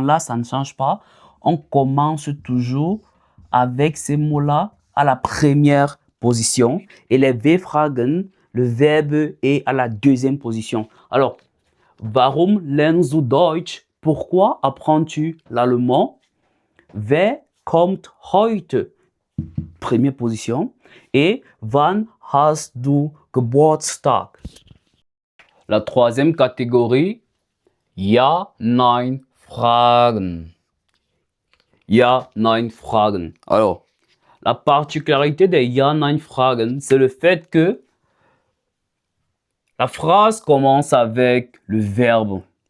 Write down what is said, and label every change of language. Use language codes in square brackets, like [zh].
[fr] Là, ça ne change pas. On commence toujours avec ces mots-là à la première position et les W-Fragen, le verbe est à la deuxième position. Alors, [de] warum lernst du Deutsch? [fr] Pourquoi apprends-tu l'allemand? [de] Wer kommt heute? [fr] Première position. [de] Et wann hast du Geburtstag? [fr] La troisième catégorie, Ja, Nein, Fragen. Ja, Nein, Fragen. Alors, la particularité des Ja, Nein, Fragen, c'est le fait que la phrase commence avec le verbe.